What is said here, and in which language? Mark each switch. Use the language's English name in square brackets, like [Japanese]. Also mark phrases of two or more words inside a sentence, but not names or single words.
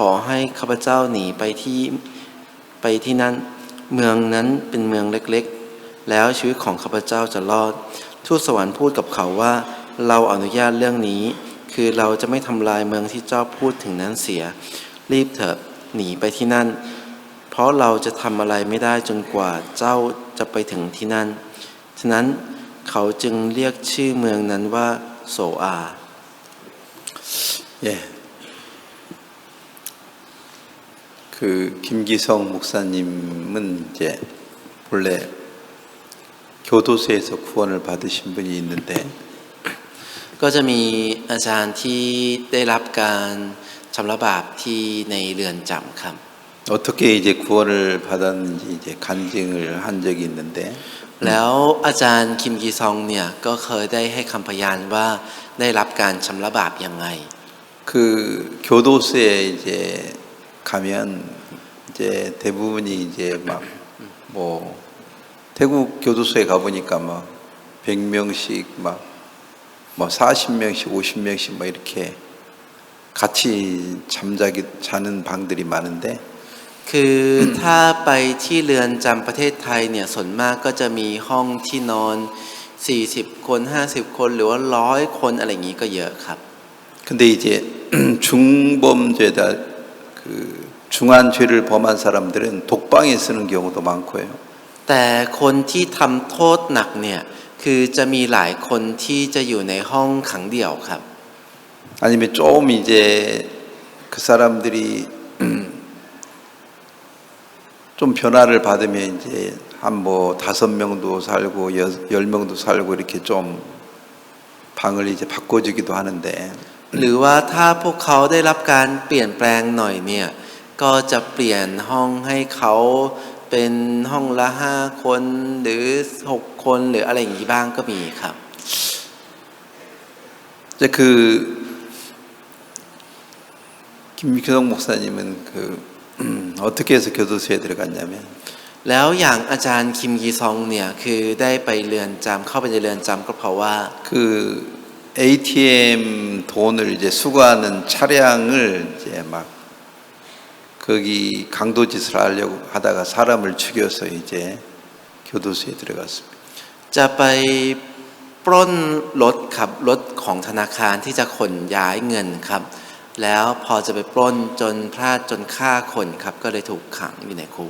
[Thai] อให้ข้าพเจ้าหนีไปที่นั่นเมืองนั้นเป็นเมืองเล็กๆแล้วชีวิตของข้าพเจ้าจะรอดทูตสวรรค์พูดกับเขาว่าเราอนุญาตเรื่องนี้คือเราจะไม่ทำลายเมืองที่เจ้าพูดถึงนั้นเสียรีบเถิดหนีไปที่นั่นเพราะเราจะทำอะไรไม่ได้จนกว่าเจ้าจะไปถึงที่นั่นฉะนั้นเขาจึงเรียกชื่อเมืองนั้นว่าโซอา [Korean] 김기성 목사님은 이제 본래 교도소에서 구원을 받으신 분이 있는데 [Thai] ก็จะมีอาจารย์ที่ได้รับการชำระบาปที่ในเรือนจำครับ [Korean] 어떻게 이제 구원을 받았는지 이제 간증을 한 적이 있는데 [Thai] แล้วอาจารย์คิมกีซองเนี่ยก็เคยได้ให้คำพยานว่าได้รับการชำระบาปยังไง [Korean] 그 교도소에 이제 가면 이제 대부분이 이제 막 뭐 태국 교도소에 가보니까 막 100명씩 막 뭐 40명씩 50명씩 막 이렇게 같이 자는 방들이 많은데 [Thai] คือถ้าไปที่เรือนจำประเทศไทยเนี่ยส่วนมากก็จะมีห้องที่นอน40คน50คนหรือว่า100คนอะไรอย่างนี้ก็เยอะครับ [Korean] 근데 이제 중범죄다 그 중한 죄를 범한 사람들은 독방에 쓰는 경우도 많고요. [Thai] แต่คนที่ทำโทษหนักเนี่ยคือจะมีหลายคนที่จะอยู่ในห้องขังเดี่ยวครับ [Korean] 아니면 좀 이제 그 사람들이 좀 변화를 받으면 이제 한 뭐 5명도 살고 10명도 살고 이렇게 좀 방을 이제 바꿔주기도 하는데 [Thai] หรือว่าถ้าพวกเขาได้รับการเปลี่ยนแปลงหน่อยเนี่ยก็จะเปลี่ยนห้องให้เขาเป็นห้องละ5คนหรือ6คนหรืออะไรอย่างนี้บ้างก็มีครับ [Korean] 이제 그 김기성 목사님은 그 어떻게 해서 교도소에 들어갔냐면 [Thai] แล้วอย่างอาจารย์คิมกีซองเนี่ยคือได้ไปเรือนจำเข้าไปในเรือนจำก็เพราะว่า [Korean] 그 ATM 돈을 이제 수거하는 차량을 이제 막 거기 강도짓을 하려고 하다가 사람을 죽여서 이제 교도소에 들어갔습니다. [Thai] จะไปปล้นรถครับรถของธนาคารที่จะขนย้ายเงินครับแล้วพอจะไปปล้นจนพลาดจนฆ่าคนครับก็เลยถูกขังอยู่ในคุก